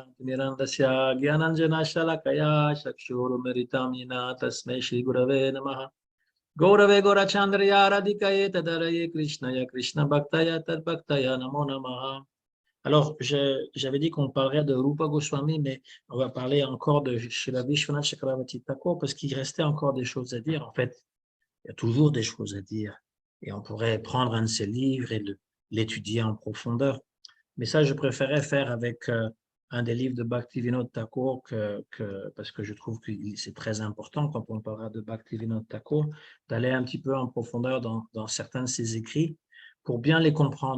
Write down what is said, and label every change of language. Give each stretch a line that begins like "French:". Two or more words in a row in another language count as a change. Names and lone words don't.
Sanskrit: ज्ञानतिमिरन्दस्य ज्ञानाञ्जनशलाकया चक्षुरुन्मिलितं येन तस्मै श्रीगुरवे नमः। गौरवे गौरचन्द्रया राधिकायै तदरये कृष्णया कृष्णभक्तया तद्भक्तया नमो नमः।
French: Alors, j'avais dit qu'on parlerait de Rupa Goswami, mais on va parler encore de Srila Vishwanath Chakravarti Thakur parce qu'il restait encore des choses à dire. En fait, il y a toujours des choses à dire et on pourrait prendre un de ses livres et l'étudier en profondeur. Mais ça, je préférais faire avec un des livres de Bhaktivinoda Thakur parce que je trouve que c'est très important quand on parlera de Bhaktivinoda Thakur, d'aller un petit peu en profondeur dans certains de ses écrits pour bien les comprendre.